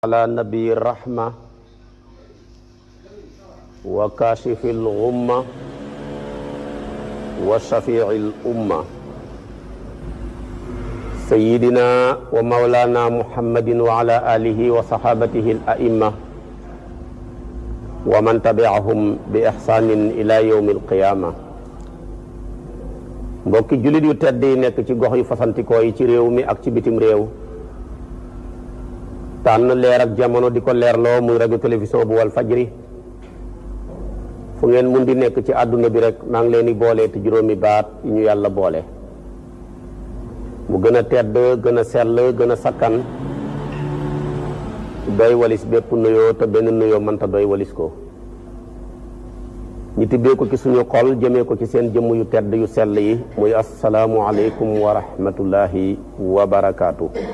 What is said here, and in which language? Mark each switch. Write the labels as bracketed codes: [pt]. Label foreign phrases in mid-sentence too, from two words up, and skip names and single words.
[ar] على نبي الرحمة وكاشف الغمة وشفيع الأمة سيدنا ومولانا محمد وعلى آله وصحابته الأئمة ومن تبعهم بإحسان إلى يوم القيامة. [wo] mbokki jullit yu tedd yi nekk ci gox yu fasantikoo yi ci réew mi ak ci bitim réew tànn leer ak jamono di ko leerloo muy rajo télévision bu wal fajri fu ngeen mun di nekk ci àdduna bi rek maa ngi leen di boole te juróomi baat yi ñu yàlla boole mu gën a tedd gën a sell gën a sakkan doy walis bépp nuyoo te benn nuyoo mënta doy walis ko ñi tibbee ko ci suñu xol jëmee ko ci seen jëmm yu tedd yu sell yi muy [ar] السلام عليكم ورحمة الله وبركاته.